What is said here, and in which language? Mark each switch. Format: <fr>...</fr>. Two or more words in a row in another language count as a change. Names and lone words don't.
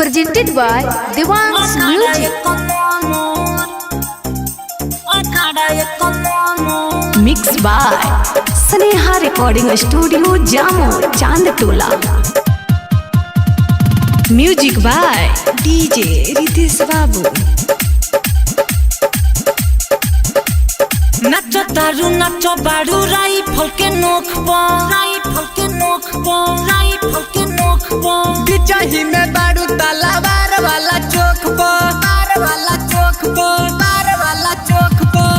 <en>presented by Devang's Music. Mixed by Sneha Recording Studio, Jammu, Chandtola. Music by DJ Ritesh Babu.</en> <bho>नाचो तारू नाचो बाड़ू राइफल के नोक पर बिचाही में बाड़ू तलवार वाला चौक पर</bho>